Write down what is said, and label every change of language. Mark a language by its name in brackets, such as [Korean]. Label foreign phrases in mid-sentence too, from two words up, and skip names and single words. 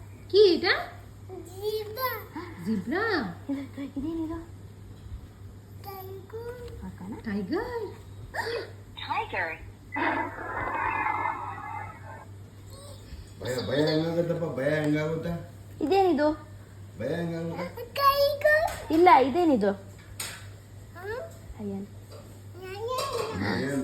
[Bangla] কি এটা? জিবা জিব্রা? [Kannada] ಇದೇನಿದು [Bangla] টাইগার [Kannada] ಹಾಕೋಣ [Bangla] টাইগার? [Kannada] ಭಯ ಭಯ ಹೆಂಗಾಗುತ್ತಪ್ಪ ಭಯ ಹೆಂಗಾಗುತ್ತಾ ಇದೇನಿದು ಭಯ ಹೆಂಗಾಗುತ್ತಾ [Bangla] টাইগার [Kannada] ಇಲ್ಲ ಇದೇನಿದು ಅಯ್ಯನ್ ಏನ್